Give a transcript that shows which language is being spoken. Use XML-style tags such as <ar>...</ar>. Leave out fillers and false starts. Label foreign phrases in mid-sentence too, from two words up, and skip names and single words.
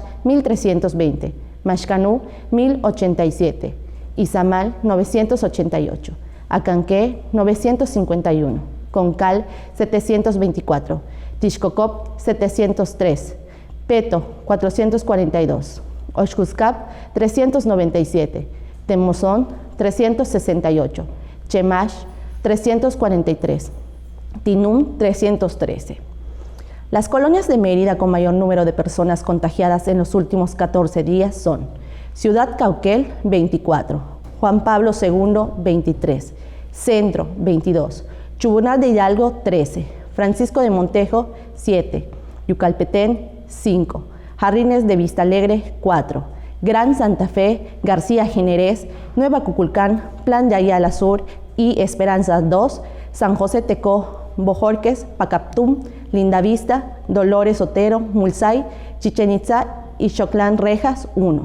<es>1320, Maxcanú, 1087, Izamal, 988, Acanqué, 951, Concal, 724, Tixcocop, 703, Peto, 442, Oxcuscap, 397, Temozón, 368, Chemash, 343, Tinum, 313. Las colonias de Mérida con mayor número de personas contagiadas en los últimos 14 días son Ciudad Cauquel, 24, Juan Pablo II, 23, Centro, 22, Chubunal de Hidalgo, 13, Francisco de Montejo, 7, Yucalpetén, 5, Jardines de Vista Alegre, 4, Gran Santa Fe, García Generés, Nueva Cuculcán, Plan de Ayala Sur y Esperanza 2, San José Tecó, Bojorques, Pacaptum, Lindavista, Dolores Otero, Mulzay, Chichén Itzá y Xoclán Rejas 1.</es>